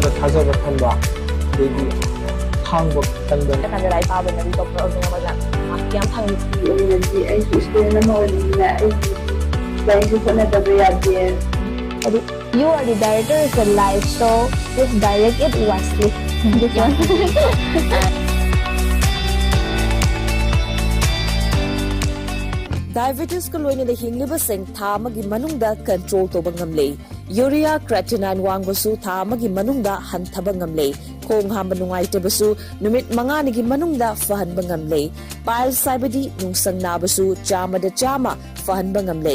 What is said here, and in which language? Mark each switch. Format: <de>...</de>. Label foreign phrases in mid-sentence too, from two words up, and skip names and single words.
<mni>ꯊꯥꯖꯕ ꯊꯝꯕ ꯑꯗꯒꯤ ꯈꯥꯡꯕ ꯀꯟꯕ ꯀꯥꯟꯗ ꯂꯥꯏꯔꯤꯛ ꯄꯥꯕꯅꯗꯤ ꯗꯣꯛꯇꯔ ꯑꯣꯏꯅꯤꯡꯉꯕꯅ ꯃꯥꯔꯛ ꯌꯥꯝ ꯐꯪꯉꯤ ꯑꯣꯏꯔꯗꯤ ꯑꯩꯁꯨ ꯏꯁꯇꯨꯗꯦꯟ ꯑꯃ ꯑꯣꯏꯕꯅꯤꯅ ꯑꯩꯒꯤ ꯂꯥꯏꯔꯤꯛꯁꯨ ꯍꯣꯠꯅꯗꯕ ꯌꯥꯗꯦ.</mni> <en>You are the director of your life, so just direct it wisely.</en> <mni>Diabetes ko loina da hingliba seng tha amagi manungda control toba ngamle. Urea creatinine wangbasu tha amagi manungda hanthaba ngamle. Khong hamba nungaitabasu numit manganigi manungda fahanba ngamle. Piles saibadi nungsang nabasu chama da chama fahanba ngamle.</mni>